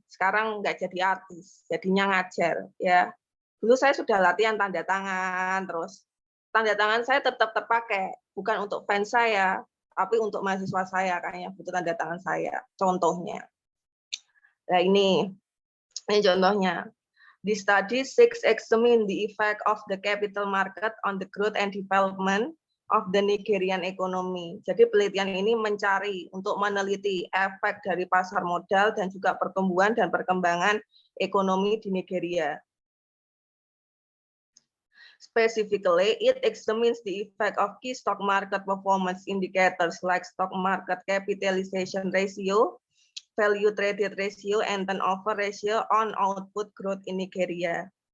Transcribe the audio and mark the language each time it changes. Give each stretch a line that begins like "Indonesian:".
Indonesian: Sekarang nggak jadi artis, jadinya ngajar, ya. Dulu saya sudah latihan tanda tangan, terus tanda tangan saya tetap terpakai, bukan untuk fans saya, tapi untuk mahasiswa saya kayaknya butuh tanda tangan saya. Contohnya, nah ini contohnya.
English: The study seeks examine the effect of the capital market on the growth and development of the Nigerian economy.
Indonesian: Jadi penelitian ini mencari untuk meneliti efek dari pasar modal dan juga pertumbuhan dan perkembangan ekonomi di Nigeria.
English: Specifically, it examines the effect of key stock market performance indicators like stock market capitalization ratio, value traded ratio, and turnover ratio on output growth in Nigeria.